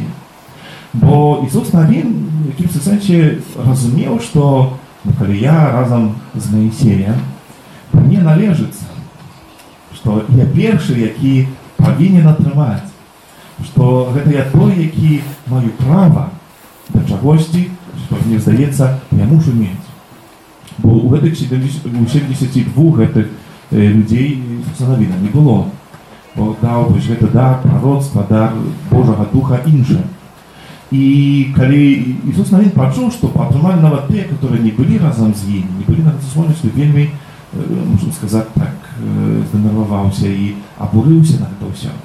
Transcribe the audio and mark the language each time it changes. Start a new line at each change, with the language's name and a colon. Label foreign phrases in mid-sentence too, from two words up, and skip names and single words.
Ukrainian: Бо Ісус Навін в якимось сенсі розумів, що коли я разом з Моїсеєм, мені належиться, що я перший, який повинен отримати.
Belarusian: Що гэта я той, які маю право до чагосьці, што мне здаецца, я мушу мець. Бо у гэтых 72 гэтых людзей Ісуса Навіна не было. Бо даў гэта дар пророцтва, дар Божага Духа іншым. І калі Ісус Навін пачуў, што атрымалі нават тыя, которые не былі разам з ім, не былі на гэтай супольнасці, вельмі, можна сказаць так, здэнерваваўся і абурыўся на гэта ўсё.